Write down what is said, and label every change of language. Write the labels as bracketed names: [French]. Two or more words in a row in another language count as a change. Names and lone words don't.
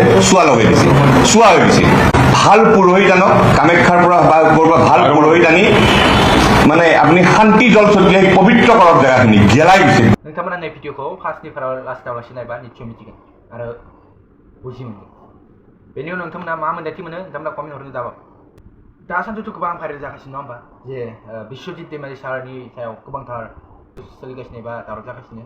[Assamese] চুৱা লগাই দিছে, চুৱা হৈ গৈছে। ভাল পুৰোহিত আনক, কামাখ্যাৰ পৰা বা ক'ৰবাৰ ভাল পুৰোহিত আনি মানে আপুনি শান্তি জল ছটিয়াই পবিত্ৰ কৰক জেগাখিনি, গেলাই গৈছে। [Bodo] नोंथांमोना नै भिडिअखौ फार्स्टनिफ्राय लास्टआव लासै नायबा निस्सय मिथिगोन आरो बुजि मोनगोन। बेनि उनाव नोंथांमोना मा मोन्दांथि मोनो नोंथांमोना कमेन्ट हरनो दाबाव। दासान्दिथ' गोबां भाइरेल जागासिनो नङा होमबा, जे बिश्वजित दैमारि सारनि सायाव गोबांथार सोलिगासिनो एबा दावराव जागासिनो।